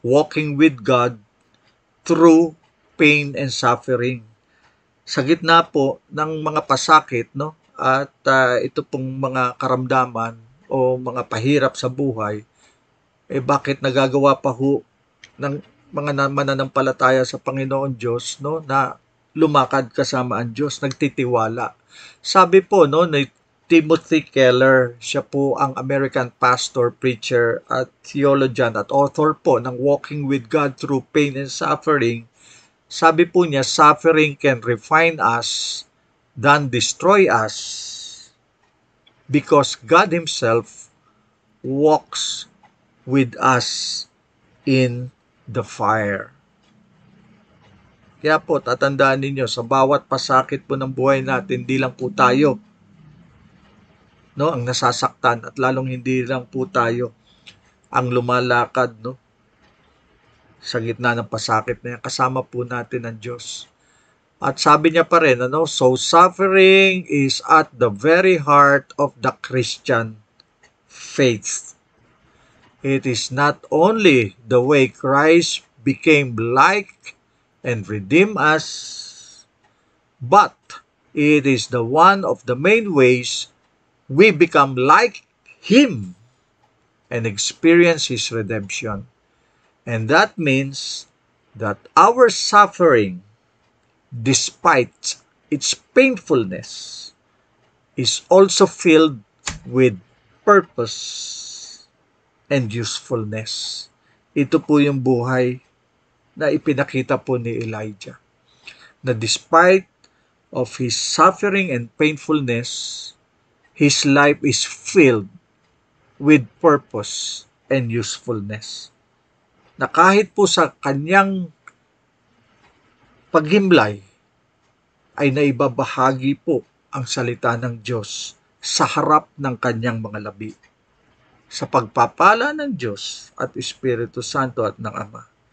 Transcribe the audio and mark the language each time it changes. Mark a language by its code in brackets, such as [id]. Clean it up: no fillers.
[en] Walking with God through pain and suffering. [tl] Sa gitna po ng mga pasakit, no? At ito pong mga karamdaman o mga pahirap sa buhay, bakit nagagawa pa ho ng mga mananampalataya sa Panginoon Diyos, no, na lumakad kasama ang Diyos, nagtitiwala. Sabi po, no, ni Timothy Keller, siya po ang American pastor, preacher at theologian at author po ng Walking with God Through Pain and Suffering. Sabi po niya, [en] suffering can refine us than destroy us because God Himself walks with us in the fire. [tl] Kaya po, tatandaan ninyo, sa bawat pasakit po ng buhay natin, hindi lang po tayo, no, ang nasasaktan, at lalong hindi lang po tayo ang lumalakad, no, sa gitna ng pasakit na yan. Kasama po natin ang Diyos. At sabi niya pa rin, ano, [en] so suffering is at the very heart of the Christian faith. It is not only the way Christ became like and redeem us, but it is the one of the main ways we become like Him and experience His redemption. And that means that our suffering, despite its painfulness, is also filled with purpose and usefulness. [tl] Ito po yung buhay na ipinakita po ni Elijah, na [en] despite of his suffering and painfulness, his life is filled with purpose and usefulness. [tl] Na kahit po sa kanyang paghimlay, ay naibabahagi po ang salita ng Diyos sa harap ng kanyang mga labi, sa pagpapala ng Diyos at Espiritu Santo at ng Ama.